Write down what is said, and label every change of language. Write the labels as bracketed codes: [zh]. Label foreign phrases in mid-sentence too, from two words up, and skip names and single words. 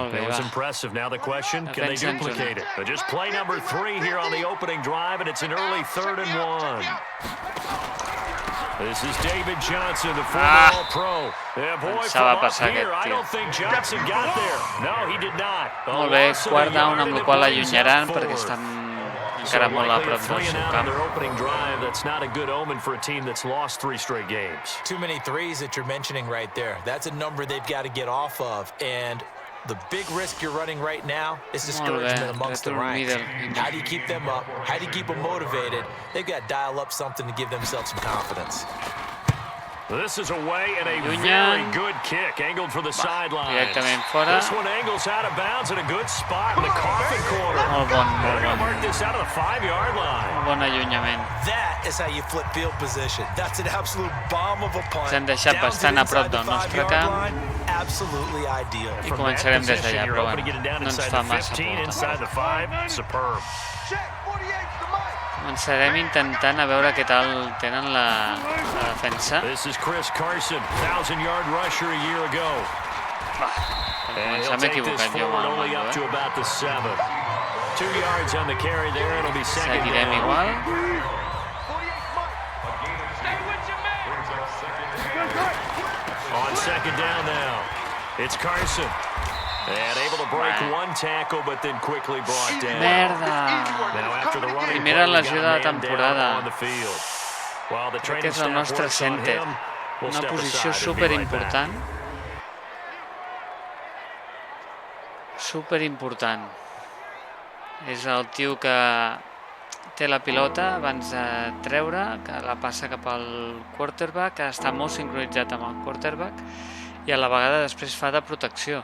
[en] It was impressive. Now the question, can they duplicate it? But just play number 3 here on the opening drive, and it's an early 3rd and 1. This is David Johnson, the former All-Pro. Yeah, boy, from up here, I don't think Johnson got there. No, he did not. [ca] Molt bé, quart down, amb la qual l'allunyaran perquè estan encara molt a prop del seu camp. [en] That's not a good omen for a team that's lost 3 straight games. Too many threes that you're mentioning right there. That's a number they've got to get off of. And the big risk you're running right now is discouragement amongst the ranks. How do you keep them up? How do you keep them motivated? They've got to dial up something to give themselves some confidence. This is away and a very good kick, angled for the sideline. This one angles out of bounds in a good spot in the coffin corner. They're going to mark this out of the 5-yard line. That is how you flip field position. That's an absolute bomb of a punt. [ca] S'han deixat bastant a prop del nostre camp. [en] Absolutely ideal. [ca] I començarem des d'allà, però bueno, no ens fa massa por. Començarem intentant a veure què tal tenen la defensa. [en] This is Chris Carson, 1,000-yard rusher a year ago. And he'll take this forward only up to about the 7. 2 yards on the carry there. It'll be second [ca] Seguirem [en] down. [ca] igual. [en] On second down now, it's Carson. And able to break one tackle, but then quickly brought down. [ca] Merda! Primera lesió de la temporada. Crec que és el nostre center. Una posició superimportant. Superimportant. És el tio que té la pilota abans de treure, que la passa cap al quarterback, que està molt sincronitzat amb el quarterback, i a la vegada després fa de protecció.